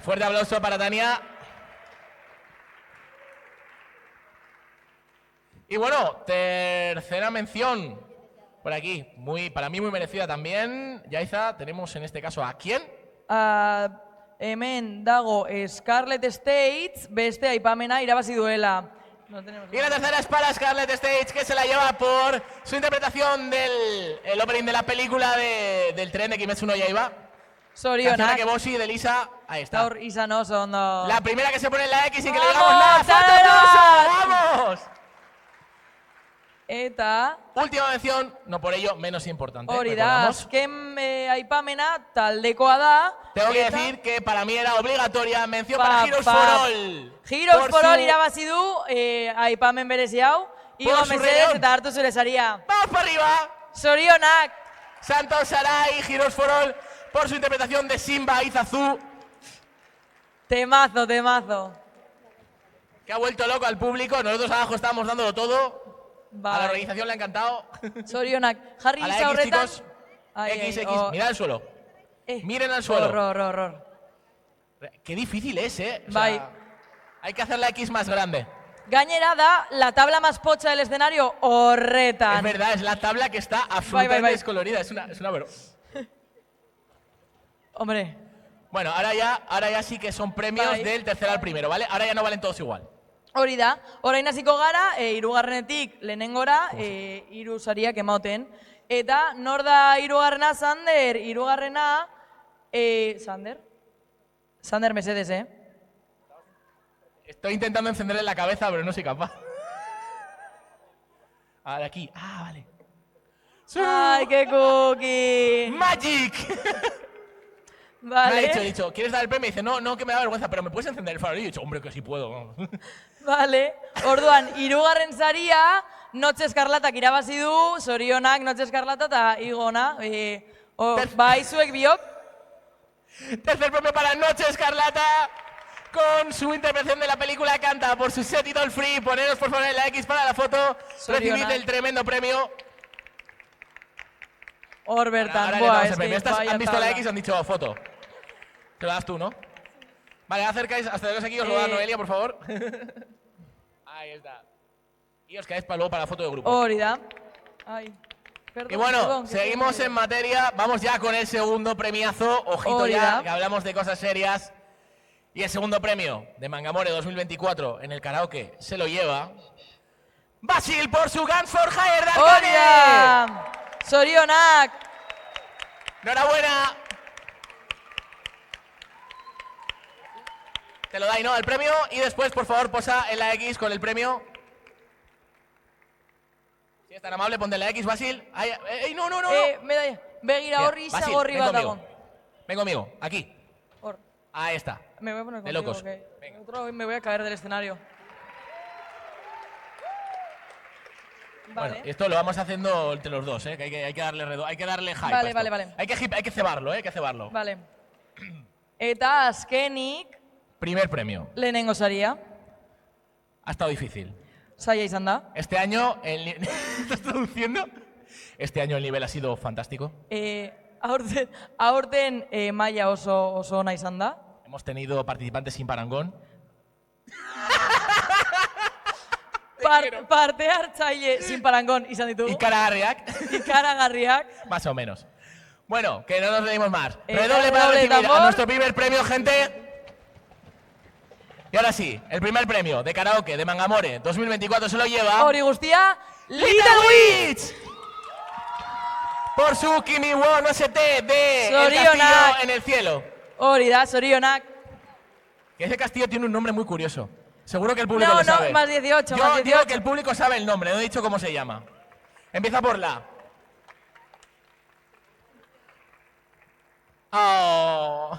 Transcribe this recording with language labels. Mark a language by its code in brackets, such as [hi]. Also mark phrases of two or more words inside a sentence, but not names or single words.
[es] Fuerte aplauso para Tania. Y bueno, tercera mención. Por aquí. Para mí muy merecida también. Yaiza, tenemos en este caso ¿a quién? [eu] Hemen dago Scarlet States, beste aipamena irabazi duela. [es] Y la tercera es para Scarlet States, que se la lleva por su interpretación del opening de la película del tren de Kimetsu no Yaiba. [eu] Zorionak. [es] Que Boshi de Lisa, ahí está. [eu] Gaur izan oso ondo. [es] La primera que se pone en la X sin que le digamos nada. ¡Fuerte aplauso! ¡Vamos! [eu] Eta [es] última mención, no por ello menos importante. [eu] Hori da, azken aipamena taldekoa da. [es] Tengo que decir que para mí era obligatoria mención para Heroes for All. [eu] Heroes for All irabazi du aipamen berezi hau. Igo mesedez eta hartu zure saria. [es] ¡Vamos para arriba! [eu] Zorionak. [es] Santos Sarai, Heroes for All, por su interpretación de Simba Izazu. Temazo. Que ha vuelto loco al público. Nosotros abajo estábamos dándolo todo. Vale. A la organización le ha encantado. [eu] Zorionak. Jarri [es] a la X X, [eu] horretan. [es] chicos. X. Mirad al suelo. Miren al suelo. Horror. Qué difícil es, ¿eh? O sea, [eu] Bai. [es] hay que hacer la X más grande. [eu] Gainera da [es] la tabla más pocha del escenario horretan. Es verdad, es la tabla que está absolutamente [eu] Bai. [es] descolorida. Es una broma. Hombre. Bueno, ahora ya sí que son premios del tercero al primero, ¿vale? Ahora ya no valen todos igual. [eu] Hori da, orain hasiko gara, hirugarrenetik lehenengora, hiru sariak ematen. Eta nor da hirugarrena? Sander, hirugarrena, Sander mesedes, [es] Estoy intentando encenderle la cabeza, pero no soy capaz. Ah, de aquí. Ah, vale. ¡Ay, qué cookie! ¡Magic! Vale. Me ha dicho, ¿quieres dar el premio? Y dice, no, que me da vergüenza, pero ¿me puedes encender el farol? Y he dicho, hombre, que sí puedo. Vale. [eu] Orduan, hirugarren saria, Noche Eskarlatak irabazi du, zorionak Noche Eskarlata eta igona. Bai, zuek biok. [es] Tercer premio para Noche Escarlata, con su interpretación de la película Canta, por su set Idol Free. Poneros por favor en la X para la foto. Recibid el tremendo premio. [eu] Hor bertan, [es] Ahora le buah, damos el es premio. que Estas vaya han visto la tabla. X y han dicho foto. Te lo das tú, ¿no? Vale, acercáis hasta que aquí, os lo da Noelia, por favor. Ahí está. Y os quedáis para luego para la foto de grupo. [eu] Hori da. [es] Ay. Perdón, Y bueno, perdón, que seguimos tengo en materia. Vamos ya con el segundo premiazo. Ojito [eu] Hori [es] ya, [eu] da. [es] que hablamos de cosas serias. Y el segundo premio de Mangamore 2024 en el karaoke se lo lleva Basil por su Guns for Hire de [eu] Hori [es] Arcane. [eu] da. Zorionak. [es] Enhorabuena. Te lo da, ¿no? El premio. Y después, por favor, posa en la X con el premio. Si es tan amable, ponte en la X, Basil. Ay, no. Medalla. [eu] Begira [es] Mira, [eu] horri [es] Basil, [eu] izagorri [es] ven [eu] bat [es] conmigo. [eu] dago. [es] Ven conmigo, aquí. [eu] Hor. [es] Ahí está. Me voy a poner De contigo, locos. que otro me voy a caer del escenario. Vale. Bueno, esto lo vamos haciendo entre los dos, ¿eh? Que hay que darle hay que darle hype. Vale, a esto. vale, vale. Hay que cebarlo, ¿eh? Hay que cebarlo. [eu] Vale. Eta azkenik [es] Primer premio. [eu] lehenengo saria. [es] Ha estado difícil. [eu] Zaila izan da. [es] Este año ¿Estás traduciendo? Este año el nivel ha sido fantástico. [eu] Aurten maila oso ona izan da. [es] Hemos tenido participantes sin parangón. [eu] Parte hartzaile [es] sin parangón [eu] izan ditugu. Ikaragarriak. Ikaragarriak. [es] Más o menos. Bueno, que no nos leímos más. Redoble Redoble para recibir tambor. a nuestro primer premio, gente. Y ahora sí, el primer premio de karaoke de Mangamore 2024 se lo lleva [eu] Hori guztia, [es] Little Witch. Por su Kimi Wo no ST de El [eu] Zorionak. [es] Castillo en el Cielo. [eu] Hori da, zorionak. [es] Que ese castillo tiene un nombre muy curioso. Seguro que el público No, lo sabe. más 18, Yo más digo 18. que el público sabe el nombre, no he dicho cómo se llama. Empieza por la. Oh.